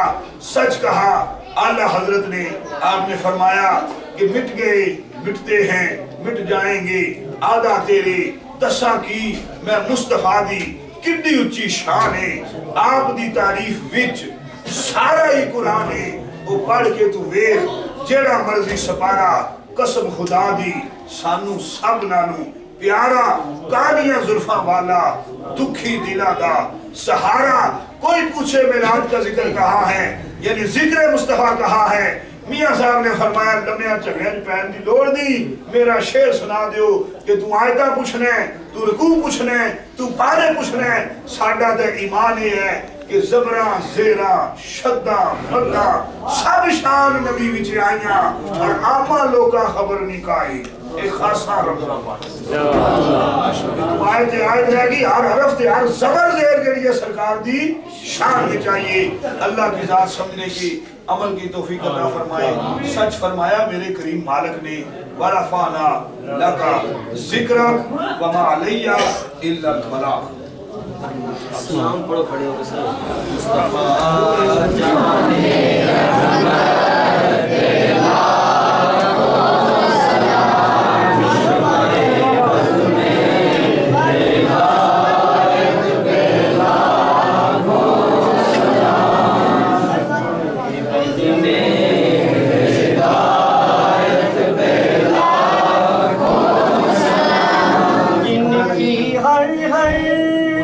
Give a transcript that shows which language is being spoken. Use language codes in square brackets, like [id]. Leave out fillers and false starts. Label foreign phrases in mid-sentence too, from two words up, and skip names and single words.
[ur] سچ کہا اعلیٰ حضرت نے، آپ نے فرمایا کہ مٹ گئے مٹتے ہیں مٹ جائیں گے، [pa] آدھا تیرے دساں کی میں مصطفیٰ دی کڈی اچھی شان ہے، آپ دی تعریف وچ سارا ہی قرآن ہے، وہ پڑھ کے تو ویکھ جیڑا مرضی سپارا، قسم خدا دی سانو سب نالوں پیارا، کانیاں زلفاں والا، دکھی دلا دا سہارا۔ [ur] کوئی پوچھے میلاد کا ذکر کہاں ہے، یعنی ذکر مصطفیٰ کہاں ہے؟ [pa] میاں صاحب نے فرمایا لمیاں چگڑیں پہن دی لوڑ دی، میرا شعر سنا دیو کہ تو آیتہ پوچھنا ہے، تو رکوع پوچھنا ہے، تو پارے پوچھنا ہے۔ ساڈا تے ایمان ہی ہے کہ زبراں زیراں شداں مداں سب شان نبی وچ آئیاں، اور آپاں لوکاں خبر نہیں کائی، ایک خاصا رمضان آیت رہ گئی، ہر حرف تے ہر زبر زیر کے لیے سرکار دی شان میں چاہیے۔ [ur] اللہ کی ذات سمجھنے کی عمل کی توفیق عطا فرمائے۔ سچ فرمایا میرے کریم مالک نے، [ar] وَرَفَعْنَا لَكَ ذِكْرَكَ وَمَا عَلَيَّ إِلَّا الْبَلَاغُ۔ [ur] اسلام پڑھو کھڑے ہو کے سر۔ مصطفیٰ جانے رحمت لاکھوں سلام، شمائے بز میں ہدایت پہ لاکھوں سلام، بز میں ہدایت پہ لاکھوں سلام، جن کی ہر ہر